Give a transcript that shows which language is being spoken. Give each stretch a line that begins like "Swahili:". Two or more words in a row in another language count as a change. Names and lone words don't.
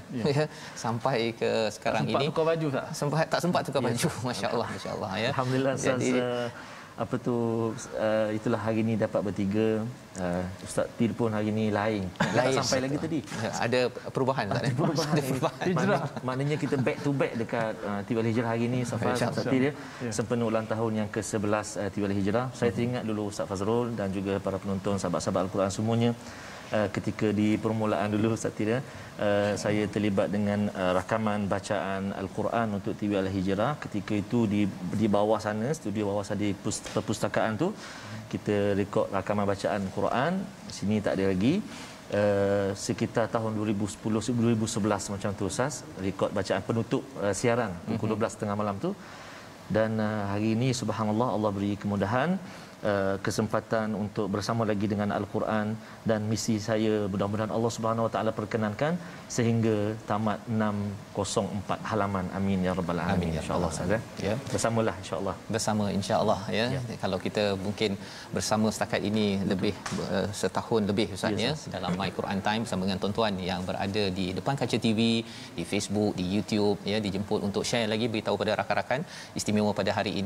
Malay: Sampai ke sekarang sempat ini tukar baju tak? Tak sempat tukar baju. Masya-Allah, masya-Allah ya. Alhamdulillah. Jadi itulah hari ni dapat bertiga. Ustaz Tir pun hari ni lain sampai lagi tadi. Ada perubahan tak? Ada perubahan. Maknanya kita
English: back to back
Malay: dekat Tiwal Hijrah hari ni. Ustaz Tir ya, sempena ulang tahun yang ke-11 Tiwal Hijrah. Saya teringat dulu Ustaz Fazrul dan juga para penonton, sahabat-sahabat Al-Quran semuanya, ketika di permulaan dulu Ustaz Tir, saya terlibat dengan rakaman bacaan Al-Quran untuk TV Al-Hijrah. Ketika itu di bawah sana, studio bawah sana di perpustakaan tu, kita rekod rakaman bacaan Quran. Sini tak ada lagi. Sekitar tahun 2010-2011 macam tu Ustaz, rekod bacaan penutup siaran pukul 12.30 malam tu. Dan hari ini subhanallah Allah beri kemudahan, kesempatan untuk bersama lagi dengan Al-Quran, dan misi saya mudah-mudahan
Arabic: الله سبحانه وتعالى
Malay: perkenankan sehingga tamat 604 halaman.
Arabic: آمين يا رب العالمين.
Malay: Insya-Allah Ustaz ya. Bersamalah insya-Allah. Bersama insya-Allah ya. Kalau kita mungkin bersama setakat ini lebih setahun lebih Ustaz ya, dalam My Quran Time bersama dengan tuan-tuan yang berada di depan kaca TV, di Facebook, di YouTube ya, dijemput untuk share lagi, beritahu pada rakan-rakan istimewa pada hari ini.